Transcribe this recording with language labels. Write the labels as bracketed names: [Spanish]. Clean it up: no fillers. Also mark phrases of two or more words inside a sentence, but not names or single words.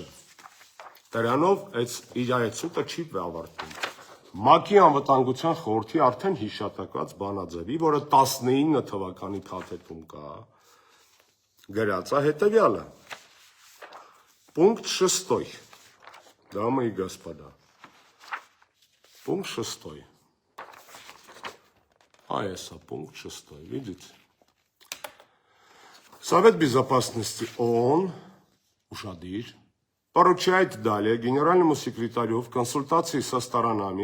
[Armenian] Դրանով իր այդ սուտը չի ավարտվում։ ՄԱԿ-ի անվտանգության խորհրդի արդեն հիշատակված բանաձևի, որը 19 թվականի փաթեթում կա, գրած է հետևյալը. [Russian] Пункт 6. Дамы и господа. Пункт 6. Пункт 6. Видите? Совет Безопасности ООН ушадир поручает далее генеральному секретарю в консультации со сторонами,